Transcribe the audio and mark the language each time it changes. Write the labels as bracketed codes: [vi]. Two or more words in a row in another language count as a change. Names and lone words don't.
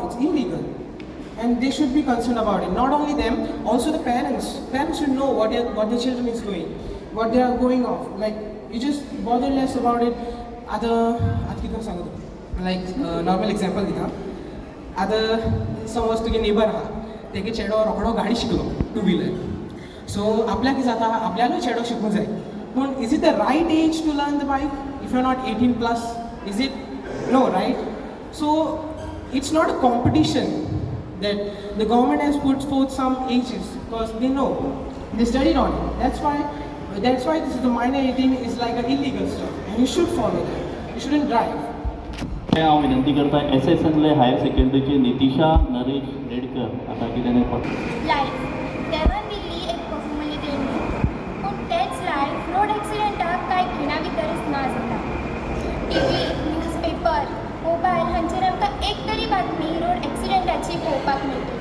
[en] It's illegal, and they should be concerned about it. Not only them, also the parents. Parents should know what their children is doing, what they are going off. Like, you just bother less about it. Like normal example दिता. [kok] Other समज तुगे नेबर हा, तेगे चेडो रोकडो गाडी शिकलो 2-wheeler. So आपल्याक जाता आपल्यालो चेडो शिकूंक जाय. [en] But is it the right age to learn the bike if you're not 18 plus? Is it? No, right? So it's not a competition that the government has put forth some ages because they know, they studied on it. That's why this is the minor 18 is like an illegal stuff, and you should follow that. You shouldn't drive. [kok] हांव विनंती करता SS संगले हायर सेकंडरीचे नितिशा नरेश रेडकर आता कितें लायफ देवान दिल्ली एक बहुमूल्य पूण तेच लायफ रोड एक्सिडेंटाक कांय खिणा भितरच ना जाता. TV, न्यूजपेपर, मोबायल हांचेर आमकां एक तरी बातमी रोड एक्सिडेंटाची पळोवपाक मेळटली.